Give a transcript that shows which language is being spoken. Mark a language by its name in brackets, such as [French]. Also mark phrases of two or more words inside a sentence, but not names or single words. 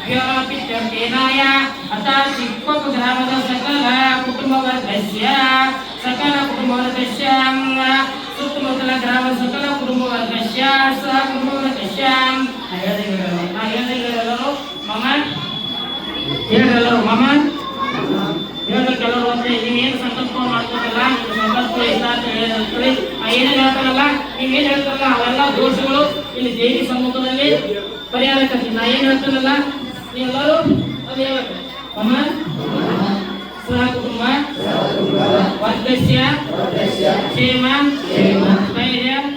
[Sanskrit] पितृकेनाय अतः चिक्कोप ग्रामದ सकल कुटुंबवर्गस्य [Kannada] ಸುತ್ತಮುತ್ತಲ ಗ್ರಾಮದ [Sanskrit] सकल कुटुंबवर्गस्य सह कुटुंबवर्गस्य [Kannada] ಎಲ್ಲರೂ ಮಮ ಎಲ್ಲರೂ ಮಮ ಕೆಲವರು ಅಂದ್ರೆ ನೀವೇನು ಸಂಕಲ್ಪ ಮಾಡ್ಕೋತಲ್ಲ ಸಂಕಲ್ಪ ಇಲ್ಲ ಅಂತ ಹೇಳ್ತಾರೆ ಏನೇನು ಹೇಳ್ತಾರಲ್ಲ ನೀವೇನು ಹೇಳ್ತಾರಲ್ಲ ಅವೆಲ್ಲ ದೋಷಗಳು ಇಲ್ಲಿ ದೇವಿ ಸಮ್ಮುಖದಲ್ಲಿ ಪರಿಹಾರಕ್ಕೆ ನಾ ಏನು ಹೇಳ್ತಾರಲ್ಲ ನೀವೆಲ್ಲರೂ ಅದು ಹೇಳ್ಬೇಕು [Sanskrit] ಮಮ ಸಹ ಕುಟುಂಬ ವರ್ಗಸ್ಯ ಕ್ಷೇಮ ಸ್ಥೈರ್ಯ